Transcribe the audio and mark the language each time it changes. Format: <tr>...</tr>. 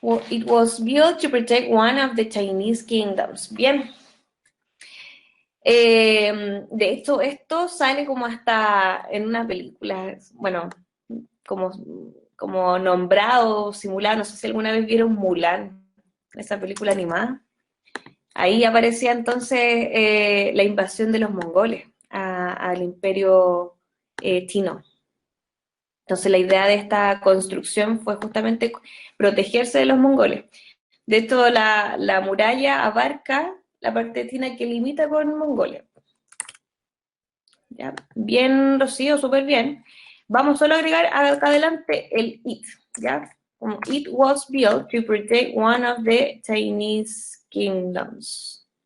<en>It was built to protect one of the Chinese kingdoms.</en> <es>Bien. De hecho, esto sale como hasta en una película, bueno, como nombrado, simulado, no sé si alguna vez vieron Mulan, esa película animada. Ahí aparecía entonces la invasión de los mongoles al imperio chino. Entonces la idea de esta construcción fue justamente protegerse de los mongoles. De hecho, la muralla abarca la parte china que limita con Mongolia. ¿Ya? Bien, Rocío, súper bien. Vamos solo a agregar acá adelante el it, ¿ya?</es> <en>Como it was built to protect one of the Chinese kingdoms.</en>